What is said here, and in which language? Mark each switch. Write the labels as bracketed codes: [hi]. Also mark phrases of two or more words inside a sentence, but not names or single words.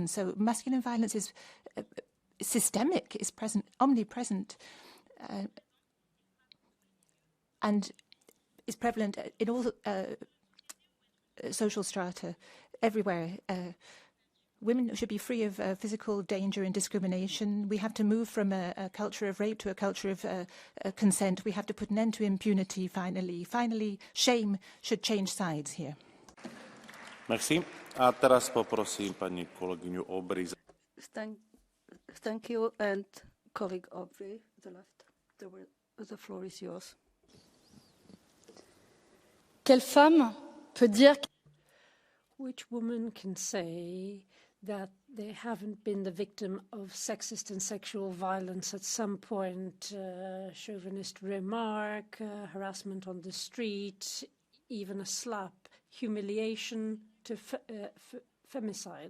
[en] So masculine violence is systemic, is present, omnipresent, and is prevalent in all social strata, everywhere. Women should be free of physical danger and discrimination. We have to move from a culture of rape to a culture of consent. We have to put an end to impunity, finally. Finally, shame should change sides here. Merci. [sk] A teraz poprosím pani kolegyňu Aubry. [en] Thank you, and colleague Aubrey, the left. The floor is yours. [fr] Quelle femme peut dire... [en] Which woman can say that they haven't been the victim of sexist and sexual violence at some point? Chauvinist remark, harassment on the street, even a slap, humiliation to femicide.